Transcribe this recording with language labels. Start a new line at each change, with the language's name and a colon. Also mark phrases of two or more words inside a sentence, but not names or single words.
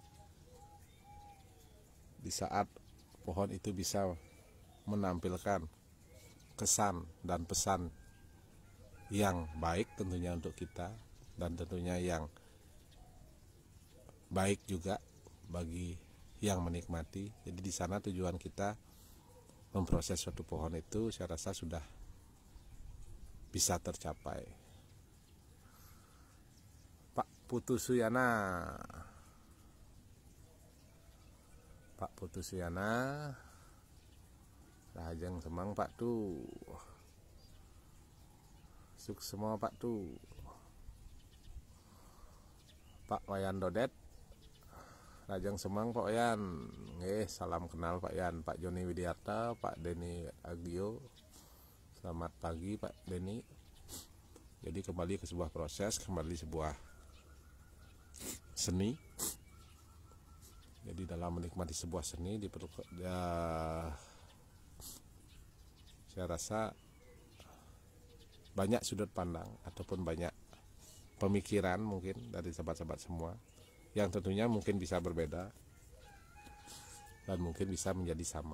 Indonesian: Di saat pohon itu bisa menampilkan kesan dan pesan yang baik tentunya untuk kita, dan tentunya yang baik juga bagi yang menikmati. Jadi di sana tujuan kita memproses suatu pohon itu saya rasa sudah bisa tercapai. Pak Putu Sujana, Pak Putu Sujana,
Balinese: Rajang Semang
Indonesian: Pak Tu, sukses semua Pak Tu. Pak Wayan Dodet,
Balinese: Rajang Semang
Indonesian: Pak Wayan. Salam kenal Pak Yan. Pak Joni Widiarta, Pak Denny Agio, selamat pagi Pak Denny. Jadi kembali ke sebuah proses, kembali sebuah seni. Jadi dalam menikmati sebuah seni saya rasa banyak sudut pandang ataupun banyak pemikiran mungkin dari sahabat-sahabat semua, yang tentunya mungkin bisa berbeda dan mungkin bisa menjadi sama.